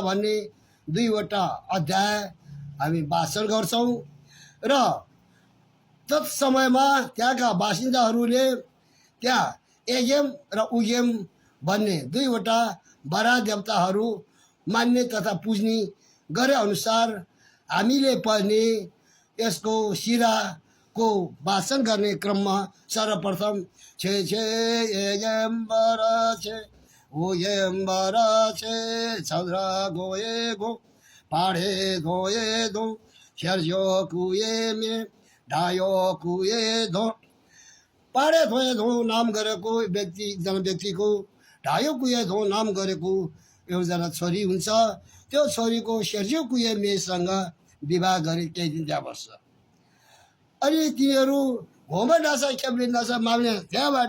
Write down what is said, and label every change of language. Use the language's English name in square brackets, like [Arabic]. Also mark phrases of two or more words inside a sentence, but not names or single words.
[Nepali] भन्ने दुईवटा अध्याय हामी वाचन गर्छौँ र तत्समयमा त्यहाँका बासिन्दाहरूले त्यहाँ एगेम र उगेम भन्ने दुईवटा बडा देवताहरू मान्ने तथा पुज्ने गरे अनुसार हामीले पनि यसको सिराको वाचन गर्ने क्रममा सर्वप्रथम छे छे एगेम्बर छे उगेम्बर छे छद्रा गोए गो पाढे धोए धो छेर्यो कुए मे ढायो कुए धो। पाढे धोए धो नाम गरेको व्यक्ति एकजना व्यक्तिको, ढायो कुए धो नाम गरेको एकजना छोरी हुन्छ। त्यो छोरीको सेर्जियो कुए मेसँग विवाह गरी केही दिन त्यहाँ बस्छ। अनि तिनीहरू घोमा डाँछ खेप्ने डाँछ माग्ने त्यहाँबाट।